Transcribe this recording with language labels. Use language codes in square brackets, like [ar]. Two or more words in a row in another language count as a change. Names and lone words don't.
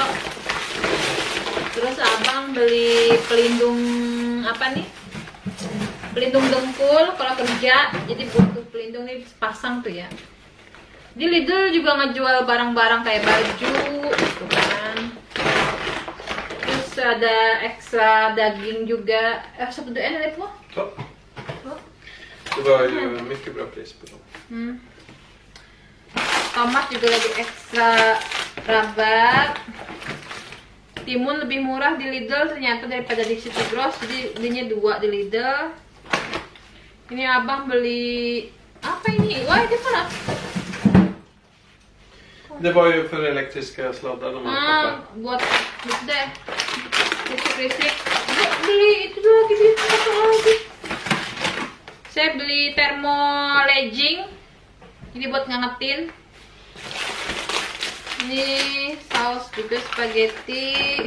[id] Terus Abang beli pelindung apa nih, pelindung dengkul kalau kerja, jadi butuh pelindung nih pasang tuh ya. Di Lidl juga ngejual barang-barang kayak baju gitu kan. Terus ada ekstra daging juga. [sv] Satu en eller två? Det var ju mycket bra pris på dem. [id] Tomat juga lagi ekstra rabat. Timun lebih murah di Lidl ternyata daripada di City Gross, jadi belinya 2 di Lidl. Ini Abang beli apa ini? Wah, ini mana? [sv] Det var ju för elektriska sladdar de hade. [id] Buat gitu deh. Risik-risik. Beli itu lagi di apa lagi? Saya beli thermo legging. Ini buat ngangetin. Ini Ini saus juga spaghetti.